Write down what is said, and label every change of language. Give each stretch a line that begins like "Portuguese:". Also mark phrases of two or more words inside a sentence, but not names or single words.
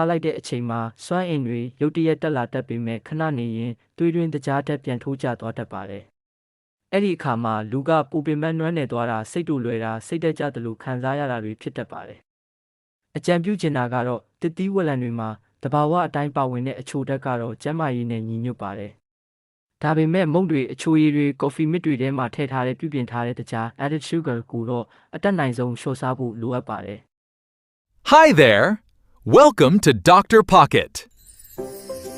Burmese: လိုက်တဲ့အချိန်မှာစွမ်းအင်တွေရုတ်တရက်တက်လာတတ်ပေမဲ့ခဏနေရင်သွေးတွင်းတကြားဓာတ်ပြန်ထိုးကျသွားတတ်ပါတယ်။အဲ့ဒီအခါမှာလူကပူပင်ပန်းနွမ်းနယ်သွားတာစိတ်တူလွယ်တာစိတ်တက်ကြသလိုခံစားရတာတွေဖြစ်တတ်ပါတယ်။အကြံပြုချင်တာကတော့တစ်သီးဝလံတွေမှာတဘာဝအတိုင်းပါဝင်တဲ့အချိုဓာတ်ကတော့ကျန်းမာရေးနဲ့ညီညွတ်ပါတယ်။ဒါပေမဲ့မုန့်တွေအချိုရည်တွေကော်ဖီမစ်တွေထဲမှာထည့်ထားတဲ့ပြုပြင်ထားတဲ့တခြား
English: added sugar
Burmese: ကိုတော့အတက်နိုင်ဆုံးလျှော့စားဖို့လိုအပ်ပါတယ်။
English: Hi there! Welcome to Dr. Pocket.